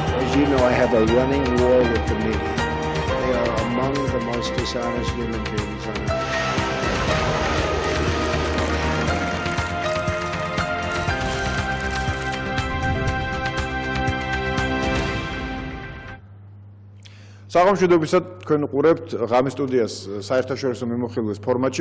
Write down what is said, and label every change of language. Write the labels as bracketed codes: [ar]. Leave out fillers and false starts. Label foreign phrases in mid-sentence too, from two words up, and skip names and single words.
[en] As you know, I have a running war with the media. They are among the most dishonest human beings on earth. [ka] საღამოშვიდობისად თქვენ უყურებთ ღამის სტუდიას საერთაშორისო მიმოხილვის ფორმატში.